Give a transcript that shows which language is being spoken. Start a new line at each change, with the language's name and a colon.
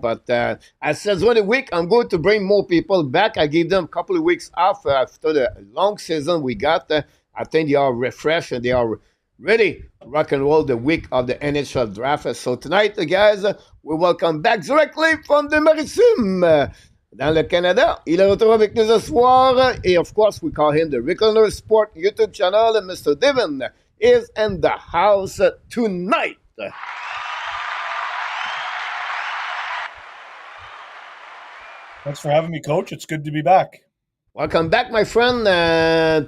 English: But as said during the week, I'm going to bring more people back. I gave them a couple of weeks off after the long season we got. I think they are refreshed and they are ready to rock and roll the week of the NHL draft. So tonight, guys, we welcome back directly from the Maritime.
French: Dans le Canada, il est retour avec nous ce soir.
English: Et of course, we call him the Recliner Sport YouTube channel. Mr. Devin is in the house tonight. Thanks for having me, Coach. It's good to be back. Welcome back, my friend.